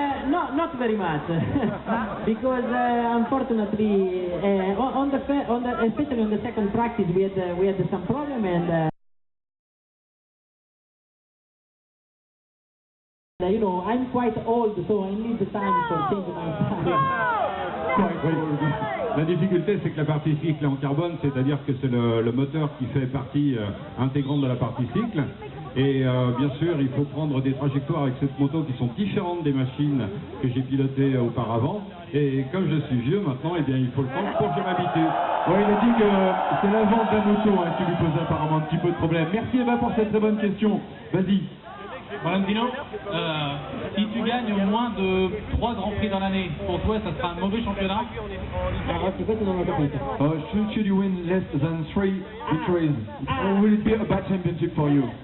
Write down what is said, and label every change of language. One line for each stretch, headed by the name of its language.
English: No, not very much, because unfortunately, especially on the second practice, we had some problem and. You know, I'm quite old, so I need the time for changing my style.
French: La difficulté, c'est que la partie cycle est en carbone, c'est-à-dire que c'est le moteur qui fait partie intégrante de la partie cycle. Et bien sûr, il faut prendre des trajectoires avec cette moto qui sont différentes des machines que j'ai pilotées auparavant. Et comme je suis vieux maintenant, eh bien, il faut le temps pour que je m'habitue. Oui, il a dit que c'est la vente de la moto qui lui posait apparemment un petit peu de problème. Merci Eva pour cette très bonne question. Vas-y. Valentino, si tu gagnes moins de 3 grands prix dans l'année, pour toi, ça sera un mauvais championnat?
English: Should you win less than 3 victories, will it be a bad championship for you?